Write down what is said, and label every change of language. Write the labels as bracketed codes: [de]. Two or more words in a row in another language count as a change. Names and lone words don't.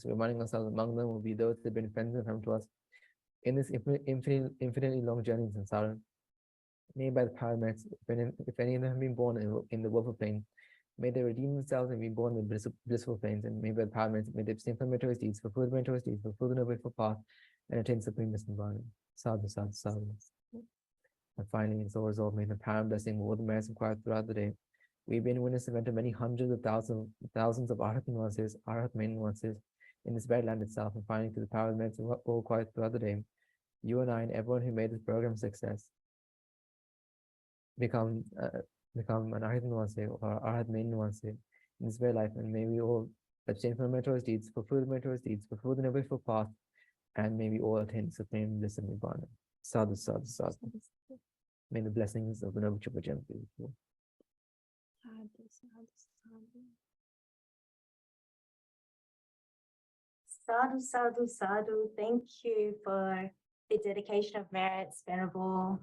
[en] Reminding ourselves among them will be those that have been friends and family to us in this infinitely long journey in samsara. May by the power of merits, if any of them have been born in the woeful plane, may they redeem themselves and be born in the blissful planes, and may by the power of merits, may they abstain from meritorious deeds, fulfill the meritorious deeds, fulfill the noble path, and attain supreme nibbana. [pi] Sadhu, sadhu, sadhu. [en] And finally, in soul resolve, may the power and blessing of all the merits acquired throughout the day. We've been witness event of many hundreds of thousands of Arhat nuances, Arhat main nuances in this very land itself, and finally, through the power of the merits all acquired throughout the day, you and I and everyone who made this program a success become become an Arhat Nuance or Arhat main Nuance in this very life, and may we all abstain from meritorious deeds, fulfill the meritorious deeds, fulfill the noble path, and may we all attain supreme bliss and nibbana. [pi] Sadhu, sadhu, sadhu. [en] May the blessings of the Noble Triple Gem be with you. [pi] Sadhu, sadhu, sadhu. [en] Thank you for the dedication of merits, Venerable.